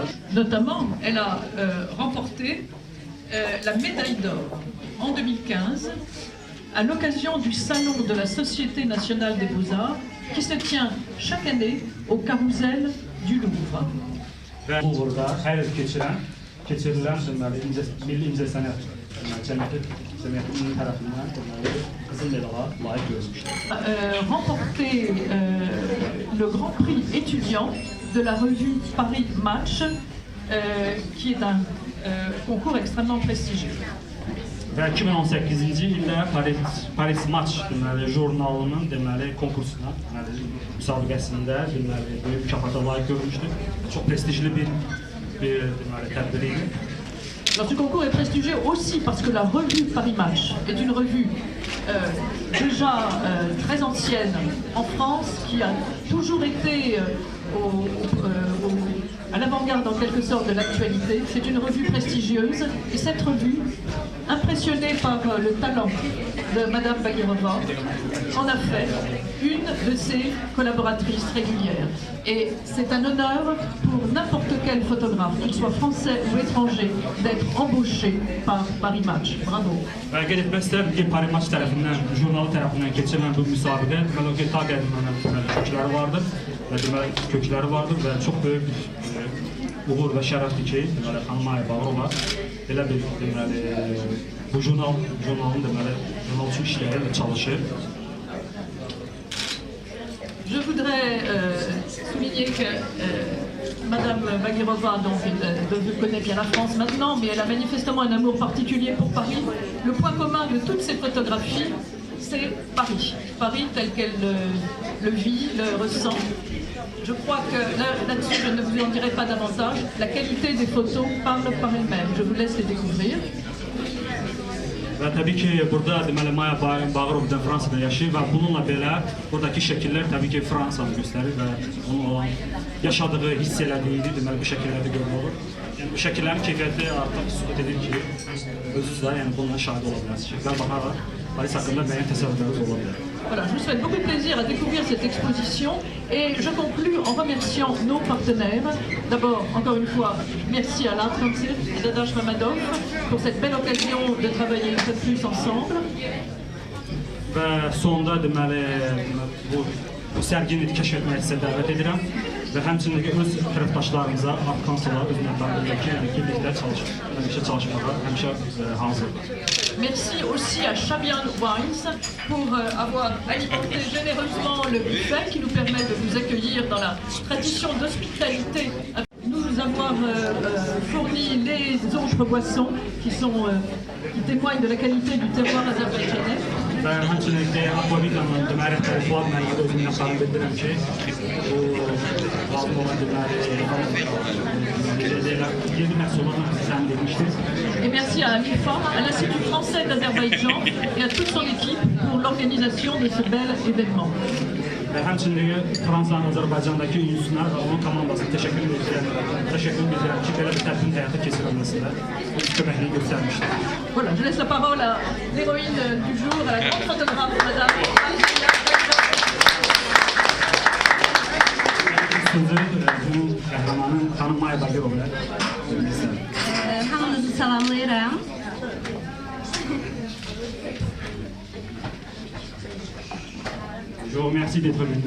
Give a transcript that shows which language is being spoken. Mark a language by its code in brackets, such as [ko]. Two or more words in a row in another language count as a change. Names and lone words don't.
[fr] Notamment, elle a remporté la médaille d'or en 2015 à l'occasion du salon de la Société nationale des beaux-arts qui se tient chaque année au Carrousel du Louvre. [az] Və burada hər il keçirilən Milli İncəsənət Cəmiyyəti cəmiyyətinin tərəfindən deməli qızıl medala layiq görülmüşdür. [fr] Remporté le Grand Prix étudiant de la revue Paris Match, qui est un concours extrêmement prestigieux. [az] Və 2018-ci ildə Paris Match deməli jurnalının deməli konkursuna, deməli müsabiqəsində deməli böyük mükafata layiq görülmüşdür. Çox prestijli bir deməli tədbir idi. [fr] Alors, ce concours est prestigieux aussi parce que la revue Paris Match est une revue déjà très ancienne en France, qui a toujours été à l'avant-garde en quelque sorte de l'actualité. C'est une revue prestigieuse et cette revue, impressionnée par le talent de Madame Bagirova, en a fait une de ses collaboratrices régulières. Et c'est un honneur pour n'importe quel photographe, qu'il soit français ou étranger, d'être embauché par Paris Match. Bravo. [az] Və qeyd etmək istəyirəm ki, Paris Match tərəfindən, jurnalı tərəfindən keçirilən bu müsabiqə deməli o ta qədimdən kökləri vardır və deməli kökləri vardır və çox böyük bir uğur və şərəfdir ki, deməli xanım Maya Bağırova belə bir deməli bu jurnalın deməli jurnal üçün işləyir və çalışır. [fr] Je voudrais souligner que Madame Bagirova, donc, connaît bien la France maintenant, mais elle a manifestement un amour particulier pour Paris. Le point commun de toutes ces photographies, c'est Paris. Paris tel qu'elle le vit, le ressent. Je crois que là-dessus, je ne vous en dirai pas davantage. La qualité des photos parle par elle-même. Je vous laisse les découvrir. [az] Və təbii ki, burada deməli Maya Bağırovdan Fransada yaşayır və bununla belə buradakı şəkillər təbii ki, Fransanı göstərir və onun olan yaşadığı, hiss elədiyi deməli bu şəkillərdə görülür. Yəni bu şəkillərin keyfiyyəti artıq sübut edir ki, özünüz də yəni bundan şahid ola bilərsiniz. Şəkillər baxaraq Paris haqqında müəyyən təsəvvürləriniz ola bilər. [fr] Voilà, je vous souhaite beaucoup de plaisir à découvrir cette exposition et je conclus en remerciant nos partenaires. D'abord, encore une fois, merci à l'Art Council et d'Adash Mamadov pour cette belle occasion de travailler une fois de plus ensemble. [az] Və sonda deməli bu sərgini kəşf etməyə sizə dəvət edirəm və həmçinin də öz tərəfdaşlarımıza, Art Council-a, öz məqamlarındakı yəni birlikdə çalışmağa həmişə hazırdır. [fr] Merci aussi à Chabian Wines pour avoir alimenté généreusement le buffet qui nous permet de vous accueillir dans la tradition d'hospitalité. Nous avoir fourni les autres boissons qui témoignent de la qualité du terroir azerbaïdjanais. [az] Və həmçinin də Akvavidanın deməli rəhbərliyi mənə öz minnətdarlığımı bildirirəm ki, bu lazım olan yeni məhsullarla təmin edilmişdir. [fr] Et merci à Amifa, à l'Institut français d'Azerbaïdjan et à toute son équipe pour l'organisation de ce bel événement. [az] Və həmçinin Fransanın Azərbaycandakı ünsünə və onun komandasına təşəkkür edirəm ki, belə bir tədbirin həyata keçirilməsində köməkliyi göstərmişdir. [fr] Voilà, je laisse la parole à l'héroïne du jour, à la grande photographe, Madame [az] Sözü bunun qəhrəmanı xanım Maya Bağırovaya vermək istəyirəm. Hamınızı salamlayıram. [fr] Jo, merci d'être venu.